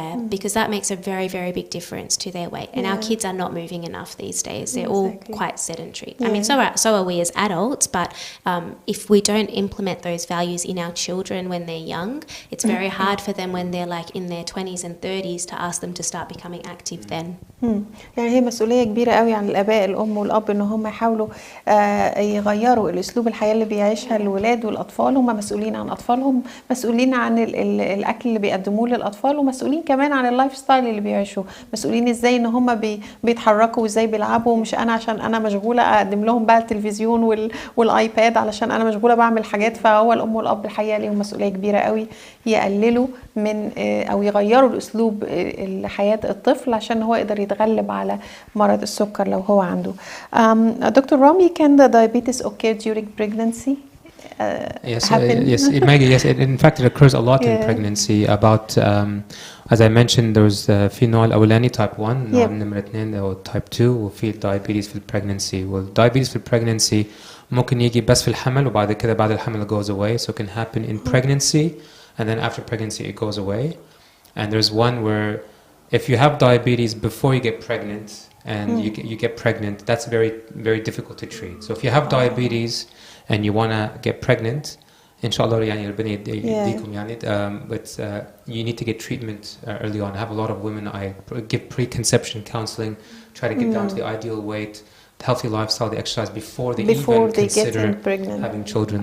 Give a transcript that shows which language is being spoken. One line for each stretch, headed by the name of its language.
English: Because that makes a very, very big difference to their weight. And our kids are not moving enough these days. They're all quite sedentary. I mean, so are we as adults, but if we don't implement those values in our children when they're young, it's very hard for them when they're like in their 20s and 30s to ask them to start becoming active then.
Arabic: يعني هي مسؤولية كبيرة قوي عن الآباء الأم والأب إن هم يحاولوا يغيروا الأسلوب الحياة اللي بيعيشها الولاد والأطفال. هم مسؤولين عن أطفالهم، مسؤولين عن الأكل اللي بيقدموه للأطفال، ومسؤولين كمان عن اللايف ستايل اللي بيعيشوه، مسؤولين إزاي إن هم بيتحركوا وإزاي بيلعبوا. مش أنا عشان أنا مشغولة أقدم لهم بقى التلفزيون والآيباد علشان أنا مشغولة بعمل حاجات. فهو الأم والأب الحقيقة ليهم مسؤولية كبيرة قوي يقللوا من أو يغيروا الأسلوب حياة الطفل عشان هو يقدر يتغلب على مرض السكر لو هو عنده.
English: Dr. Rami, can the diabetes occur during pregnancy? Yes. In fact, it occurs a lot in pregnancy. About, as I mentioned, there's
Arabic: في نوع الأولاني
English: type 1,
Arabic: نوع نمرة 2 أو
English: type 2, وفي diabetes في pregnancy.
Arabic: والdiabetes في pregnancy ممكن يجي بس في الحمل وبعد كده بعد الحمل
English: goes away. So it can happen in pregnancy, and then after pregnancy it goes away. And there's one where if you have diabetes before you get pregnant and you get pregnant, that's very, very difficult to treat. So if you have diabetes and you want to get pregnant, inshallah
Arabic: يعني ربنا يديكم يعني,
English: but you need to get treatment early on. I have a lot of women, I give preconception counseling, try to get down to the ideal weight, the healthy lifestyle, the exercise before they even consider having children.